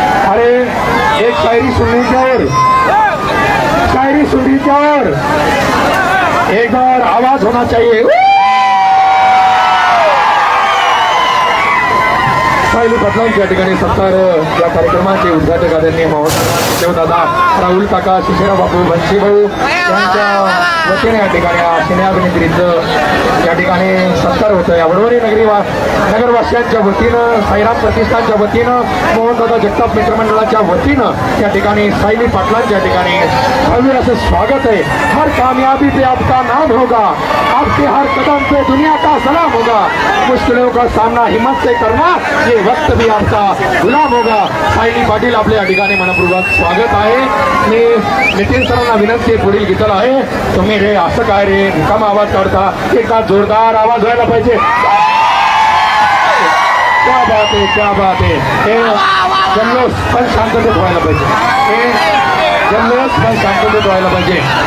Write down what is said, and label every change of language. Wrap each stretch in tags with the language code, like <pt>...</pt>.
<hi>अरे एक शायरी सुनने की और, शायरी सुनने की और एक बार आवाज होना चाहिए।</hi> <mr>सायली पाटलांच्या ठिकाणी सत्कार या कार्यक्रमाचे उद्घाटक आदरणीय देवदादा राहुल काका, शिशिराव बापू, बंशीभाऊ यांच्या वतीने या ठिकाणी सिने अभिनेत्रीचं या ठिकाणी सत्कार होतं। या वडवणी नगरवासियांच्या वतीनं, साईराम प्रतिष्ठानच्या वतीनं, मोहनदादा जगताप मित्रमंडळाच्या वतीनं या ठिकाणी सायली पाटलांच्या ठिकाणी भव्य असं स्वागत है।</mr> <hi>हर कामयाबी पे आपका नाम होगा, आपके हर कदम पे दुनिया का सलाम होगा, मुश्किलों का सामना हिम्मत से करना, ये वक्त भी आपका गुलाम होगा।</hi> <mr>सायली पाटील आपल्या या ठिकाणी मनपूर्वक स्वागत आहे। मी नितीन सरांना विनंती पुढील गीताला आहे, तुम्ही रे असं काय रे रिकामा आवाज काढता, एका जोरदार आवाज व्हायला पाहिजे। क्या बात आहे, क्या बात आहे। हे जल्लोष पण शांततेत व्हायला पाहिजे, हे जल्लोष पण शांततेत व्हायला पाहिजे।</mr>